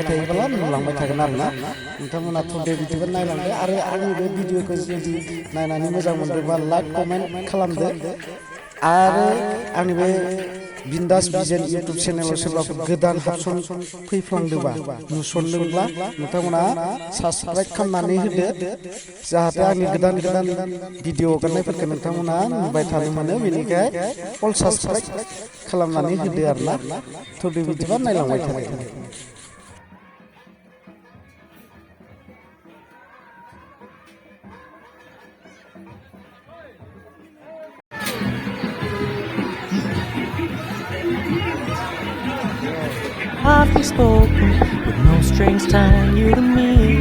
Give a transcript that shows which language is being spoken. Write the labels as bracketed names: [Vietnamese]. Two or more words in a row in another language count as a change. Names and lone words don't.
[Bodo] थायोब्ला नुलांबाय थागोन आरोना नोंथांमोना थुदे बिदिबो नायलांदो आरो आंनि बे भिडिअखौ जुदि नायनानै मोजां मोनदोंबा [English] like comment [Bodo] खालामदो आरो आंनि बे बिन्दास बिजेन [English] YouTube channelao [Bodo] सोरबाफोर गोदान हाबसन फैफ्लांदोंबा नुसनदोंब्ला नोंथांमोना साबस्क्राइब खालामनानै होदो जाहाथे आंनि गोदान भिडिअ हगारनायफोरखौ नोंथांमोना नुबाय थानो मोनो बेनिखाय अल साबस्क्राइब खालामनानै होदो आरोना थुदे बिदिबा नायलांबाय थादो [English] Softly spoken, with no strings tying you to me.